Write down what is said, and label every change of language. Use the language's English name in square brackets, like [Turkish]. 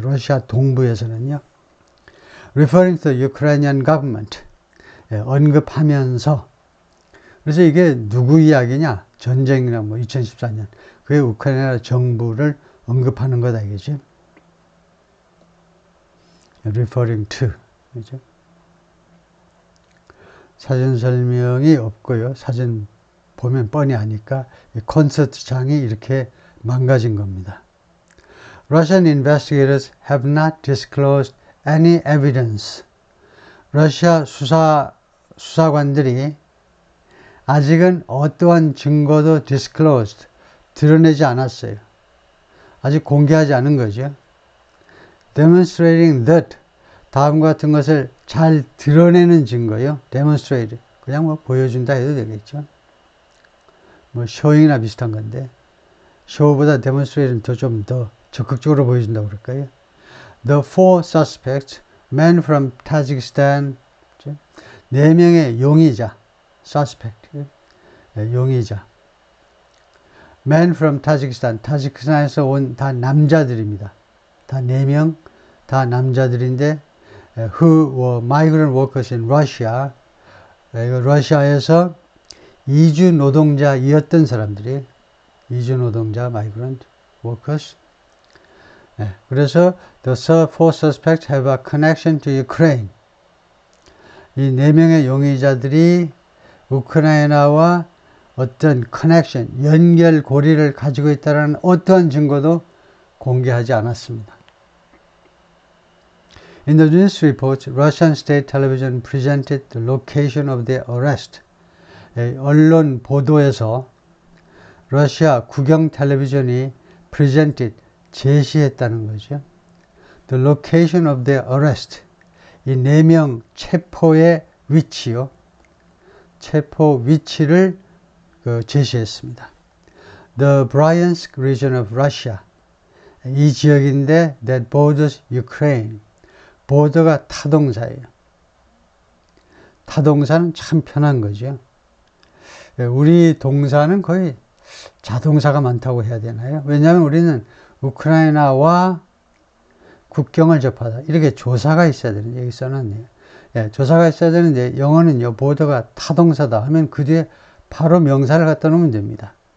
[Korean] 러시아 동부에서는요. [English] Referring to the Ukrainian government [Korean] 언급하면서 그래서 이게 누구 이야기냐? 전쟁이나 2014년 그게 우크라이나 정부를 언급하는 거다 이거죠. [English] Referring to [Korean] 그죠? 사진 설명이 없고요. 사진 보면 뻔히 아니까 콘서트장이 이렇게 망가진 겁니다. [English] Russian investigators have not disclosed any evidence. [Korean] 러시아 수사관들이 아직은 어떠한 증거도 disclosed, 드러내지 않았어요. 아직 공개하지 않은 거죠. [English] Demonstrating that, [Korean] 다음과 같은 것을 잘 드러내는 증거요. Demonstrate, 그냥 보여준다 해도 되겠죠. showing이나 비슷한 건데, show보다 demonstrate는 좀 더 적극적으로 보여준다고 그럴까요? [English] The four suspects, men from Tajikistan, [Korean] 4명의 용의자, [English] suspect, 용의자. Men from Tajikistan, [Korean] 타지키스탄에서 온 다 남자들입니다. 다 4명, 다 남자들인데, [English] who were migrant workers in Russia, [Korean] 러시아에서 이주 노동자이었던 사람들이, 이주 노동자, [English] migrant workers. [Korean] 그래서 [English] the four suspects have a connection to Ukraine. [Korean] 이 4명의 용의자들이 우크라이나와 어떤 커넥션, 연결고리를 가지고 있다는 어떠한 증거도 공개하지 않았습니다. [English] In the news reports, Russian state television presented the location of their arrest. [Korean] 언론 보도에서 러시아 국영 텔레비전이 presented, 제시했다는 거죠. [English] The location of their arrest, [Korean] 이 4명 체포의 위치요. 체포 위치를 제시했습니다. [English] The Bryansk region of Russia, [Korean] 이 지역인데 [English] that borders Ukraine, border가 [Korean] 타동사예요. 타동사는 참 편한 거죠. 우리 동사는 거의 자동사가 많다고 해야 되나요? 왜냐하면 우리는 우크라이나와 국경을 접하다, 이렇게 조사가 있어야 되는데, 여기 써놨네요. 예, 조사가 있어야 되는데, 영어는요, 보더가 타동사다 하면 그 뒤에 바로 명사를 갖다 놓으면 됩니다.